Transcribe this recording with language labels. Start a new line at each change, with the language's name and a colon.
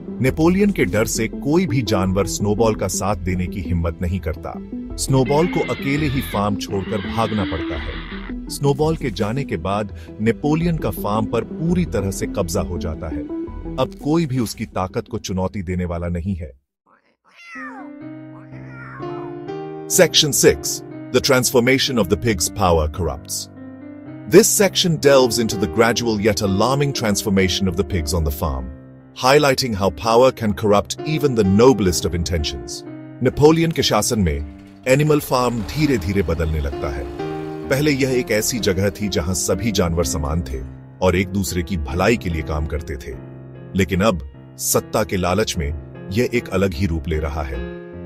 Hindi: Napoleon के डर से कोई भी जानवर स्नोबॉल का साथ देने की हिम्मत नहीं करता। स्नोबॉल को अकेले ही फार्म छोड़कर भागना पड़ता है। स्नोबॉल के जाने के बाद नेपोलियन का फार्म पर पूरी तरह से कब्जा हो जाता है। अब कोई भी उसकी ताकत को चुनौती देने वाला नहीं है।
English: Section 6 The transformation of the pig's power corrupts. This section delves into the gradual yet alarming transformation of the pigs on the farm, highlighting how power can corrupt even the noblest of intentions.
Hindi: Napoleon के शासन में animal farm धीरे धीरे बदलने लगता है। पहले यह एक ऐसी जगह थी जहां सभी जानवर समान थे और एक दूसरे की भलाई के लिए काम करते थे, लेकिन अब सत्ता के लालच में यह एक अलग ही रूप ले रहा है।